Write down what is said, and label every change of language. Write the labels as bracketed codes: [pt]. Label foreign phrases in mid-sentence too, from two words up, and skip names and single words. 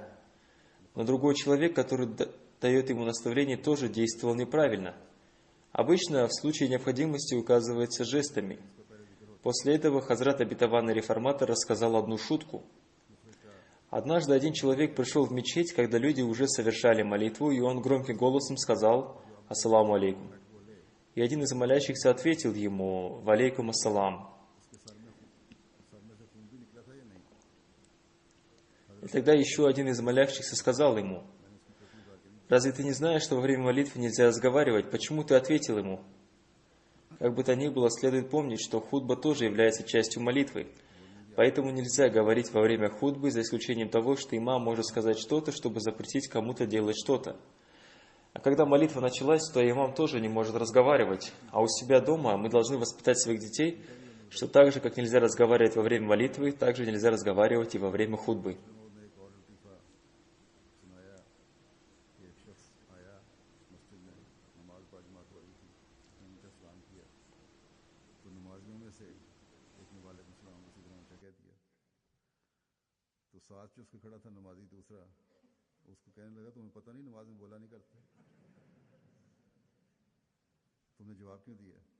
[ru] Но другой человек, который дает ему наставление, тоже действовал неправильно. Обычно в случае необходимости указывается жестами. После этого Хазрат Обетованный Реформатор рассказал одну шутку. Однажды один человек пришел в мечеть, когда люди уже совершали молитву, и он громким голосом сказал: [ar] «السلام عليكم». [ru] И один из молящихся ответил ему: [ar] «وعليكم السلام». [ru] И тогда еще один из молящихся сказал ему: «Разве ты не знаешь, что во время молитвы нельзя разговаривать? Почему ты ответил ему?» Как бы то ни было, следует помнить, что хутба тоже является частью молитвы. Поэтому нельзя говорить во время хутбы, за исключением того, что имам может сказать что-то, чтобы запретить кому-то делать что-то. А когда молитва началась, то имам тоже не может разговаривать. А у себя дома мы должны воспитать своих детей, что так же, как нельзя разговаривать во время молитвы, так же нельзя разговаривать и во время хутбы. [hi] साथ जो उसके खड़ा था नमाजी दूसरा, उसको कहने लगा तुम्हें पता नहीं नमाज में बोला नहीं करते, तुमने जवाब क्यों दिया?